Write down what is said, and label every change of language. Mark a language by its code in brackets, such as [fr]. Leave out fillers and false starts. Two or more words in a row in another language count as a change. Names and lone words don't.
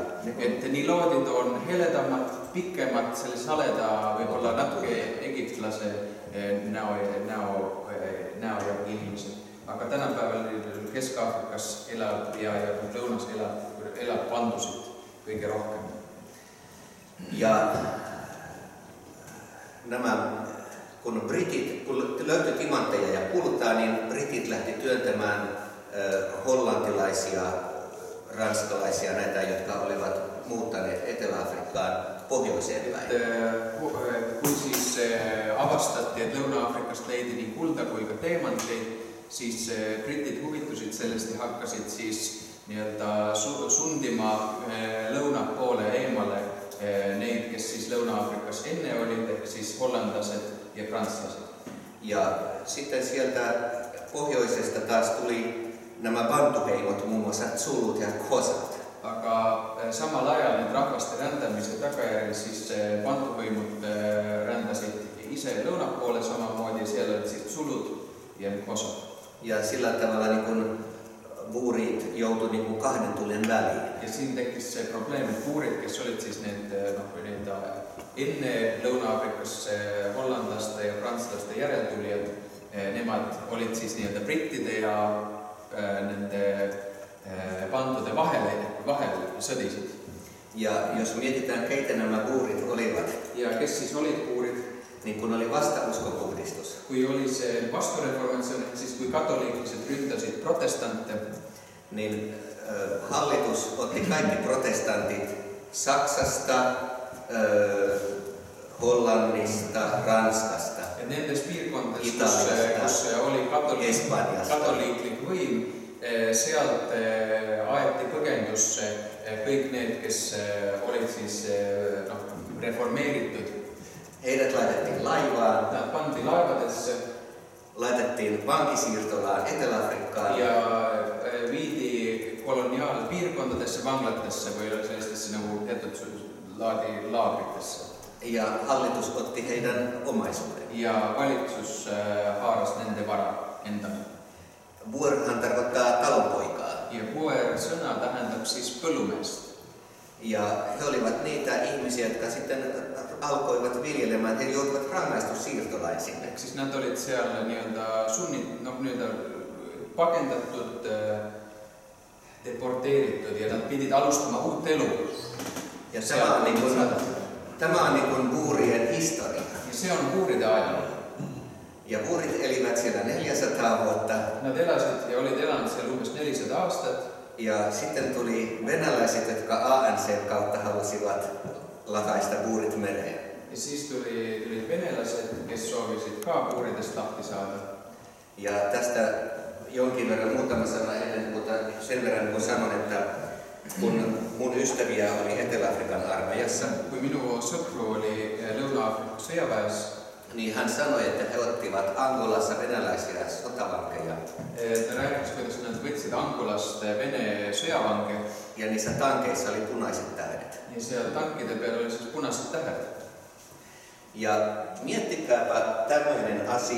[et] Et niloodid on heledamad, pikemad, sellise haleda, võib-olla natuke egiptlase näo ja inimesed. Aga tänapäeval Kesk-Afrikas elab ja lõunas elab bantusid kõige rohkem. [fi] Ja nämä, kun löytyi timantteja ja kultaa, niin britit lähti työntämään hollantilaisia, ranskalaisia, näitä, jotka olivat muuttaneet Etelä-Afrikkaan pohjoiseen päin. [et] Kui siis avastati, et Lõuna-Afrikast leidi nii kulda kui ka teemanteid, siis britid huvitusid sellest ja hakkasid siis nii-öelda sundima lõuna poole eemale neid, kes siis Lõuna-Afrikas enne olid, ehk siis hollandlased ja prantslased. [fi] Ja sitten sieltä pohjoisesta taas tuli nämä bantuheimot, muun muassa Zulut ja Xhosat. [et] Aga samal ajal need rahvaste rändamise tagajärjel siis bantuhõimud rändasid ise lõuna poole samamoodi, siellä olid siis Zulud ja Xhosat. [fi] Ja sillä tavalla niin kun buurit joutui niin kuin kahden tulen väliin. [et] Ja siinä tekkis se probleem, et buurid, kes olid siis enne Lõuna-Afrikas hollandlaste ja prantslaste järeltulijad, nemad olid siis nii-öelda brittide ja nende bantude vahel sõdisid. [fi] Ja jos mietitään, keitä nämä buurit olivat, [et] ja kes siis olid buurid, [fi] niin kun oli vastauskopuhdistus, [et] kui oli see vastureformatsioon, ehk siis kui katoliiklased ründasid protestante, [fi] niin hallitus otti kaikki protestantit Saksasta, Hollannista, Ranskasta, [et] ja nendes piirkondades, [fi] Italiasta, [et] kus oli [fi] Espanjasta. [et] katoliiklik võim, sealt aeti põgendusse kõik need, kes olid siis reformeeritud. [fi] Heidät laitettiin laivaan, [et] Nad pandi laevadesse [fi] laitettiin vankisiirtolaan Etelä-Afrikkaan [et] ja viidi koloniaalpiirkondadesse, vanglatesse või sellistesse nagu teatud laadi laagritesse. [fi] ja hallitus otti heidän omaisuuden. [et] Ja valitsus haaras nende vara endale. [fi] Buorhan tarkoittaa talonpoikaa. [et] Ja puer sõna tähendab siis põllumeest. [fi] Ja he olivat niitä ihmisiä, jotka sitten alkoivat viljelemään. He joutuivat rangaistussiirtolaisille. [et] Ehk siis nad olid seal nii-öelda pakendatud, deporteeritud ja nad pidid alustama uut elu. [fi] Ja tämä on niin kuin buurien historia. [et] Ja se on buuride ajalugu. [fi] Ja buurit elivät siellä 400 vuotta. [et] Nad elasid ja olid elanud seal umbes 400 aastat. [fi] Ja sitten tuli venäläiset, jotka ANC kautta halusivat lakaista buurit mereen. [et] Ja siis tulid venelased, kes soovisid ka buuridest lahti saada. [fi] Ja tästä jonkin verran muutama sana ennen, mutta sen verran kun sanon, että kun mun ystäviä oli Etelä-Afrikan armeijassa, [et] Kui minu sõpru oli Lõuna-Aafrika sõjaväes, [fi] niin hän sanoi, että he ottivat Angolassa venäläisiä sotavankeja. [et] ta rääkis, kuidas nad võtsid Angolast Vene sõjavange [fi] Ja niissä tankeissa oli punaiset tähdet. [et] ja seal tankide peal oli siis punased tähed. [fi] Ja miettikääpä tämmöinen asia.